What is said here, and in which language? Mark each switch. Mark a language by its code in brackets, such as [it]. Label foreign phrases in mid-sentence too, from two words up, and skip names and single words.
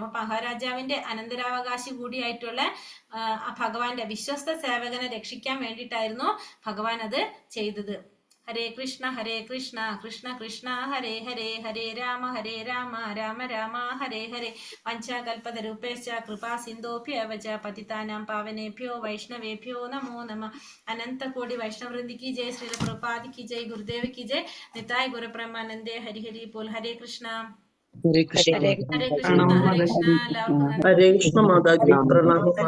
[ml] അപ്പൊ മഹാരാജാവിന്റെ അനന്തരാവകാശി കൂടിയായിട്ടുള്ള ഭഗവാന്റെ വിശ്വസ്ത സേവകനെ രക്ഷിക്കാൻ വേണ്ടിയിട്ടായിരുന്നു ഭഗവാൻ അത് ചെയ്തത്. [sa] हरे कृष्ण कृष्ण कृष्ण हरे हरे, हरे राम राम राम हरे हरे. वञ्चाकल्पतरूपेश्च कृपा सिन्धोभ्यव च पतितानां पावनेभ्यो वैष्णवेभ्यो नमो नमः. [hi] अनन्तकोटि वैष्णववृन्दि की जय, श्रील प्रभुपाद की जय, गुरुदेव की जय, निताय गुरु ब्रह्मानंदे हरि हरि बोल. हरे कृष्ण [sa] हरे कृष्ण हरे कृष्ण. [hi] हरे कृष्ण माताजी, प्रणाम.